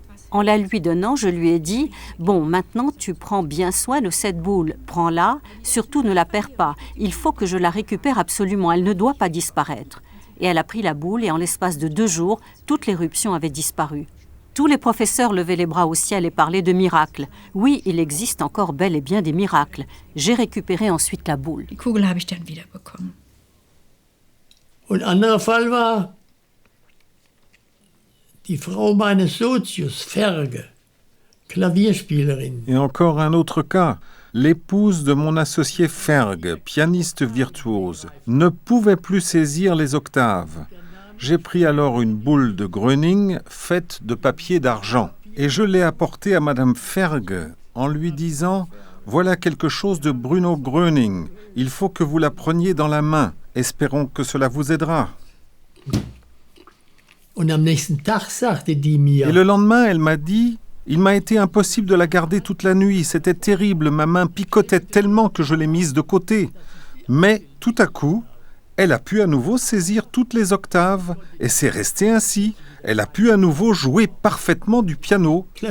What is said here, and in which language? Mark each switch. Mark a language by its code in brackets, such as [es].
[fr] En la lui donnant, je lui ai dit « Bon, maintenant tu prends bien soin de cette boule, prends-la, surtout ne la perds pas, il faut que je la récupère absolument, elle ne doit pas disparaître. » Et elle a pris la boule et en l'espace de 2 jours, toute l'éruption avait disparu. Tous les professeurs levaient les bras au ciel et parlaient de miracles. Oui, il existe encore bel et bien des miracles. J'ai récupéré ensuite la boule. [de] Die Kugel habe ich dann wiederbekommen. Und ein anderer Fall war, die Frau meines Sozius, Ferge, Klavierspielerin. [fr] Et encore un autre cas, l'épouse de mon associé Ferge, pianiste virtuose, ne pouvait plus saisir les octaves. J'ai pris alors une boule de Gröning faite de papier d'argent et je l'ai apportée à Madame Ferge en lui disant « Voilà quelque chose de Bruno Gröning, il faut que vous la preniez dans la main, espérons que cela vous aidera. » [de] Und am nächsten Tag sagte die mir, [fr] Et le lendemain, elle m'a dit « Il m'a été impossible de la garder toute la nuit, c'était terrible, ma main picotait tellement que je l'ai mise de côté. » Mais tout à coup, elle a pu à nouveau saisir toutes les octaves et c'est resté ainsi. Elle a pu à nouveau jouer parfaitement du piano.